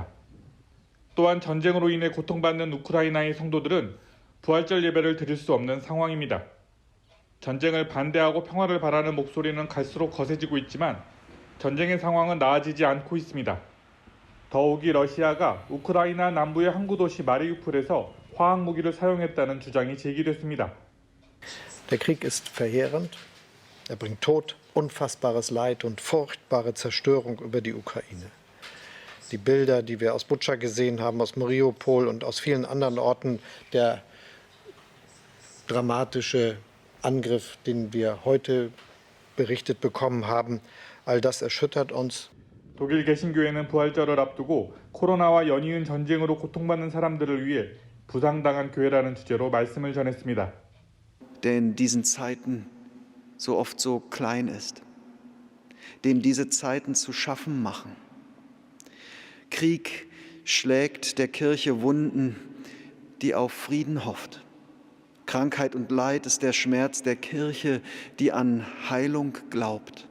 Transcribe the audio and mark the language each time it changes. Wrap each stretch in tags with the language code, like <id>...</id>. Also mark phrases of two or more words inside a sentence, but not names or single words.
<ko>또한 전쟁으로 인해 고통받는 우크라이나의 성도들은 부활절 예배를 드릴 수 없는 상황입니다. 전쟁을 반대하고 평화를 바라는 목소리는 갈수록 거세지고 있지만 전쟁의 상황은 나아지지 않고 있습니다. 더욱이 러시아가 우크라이나 남부의 항구 도시 마리우폴에서 화학 무기를 사용했다는 주장이 제기됐습니다.</ko> <de>Der Krieg ist verheerend. bringt Tod, unfassbares Leid und furchtbare Zerstörung über die Ukraine. Die Bilder, die wir aus Butscha gesehen haben, aus Mariupol und aus vielen anderen Orten, der dramatische Angriff, den wir heute berichtet bekommen haben, all das erschüttert uns.</de> <ko>독일 개신교회는 부활절을 앞두고 코로나와 연이은 전쟁으로 고통받는 사람들을 위해 부상당한 교회라는 주제로 말씀을 전했습니다.</ko> <de>Der in diesen Zeiten so oft so klein ist, dem diese Zeiten zu schaffen machen. Krieg schlägt der Kirche Wunden, die auf Frieden hofft. Krankheit und Leid ist der Schmerz der Kirche, die an Heilung glaubt.</de>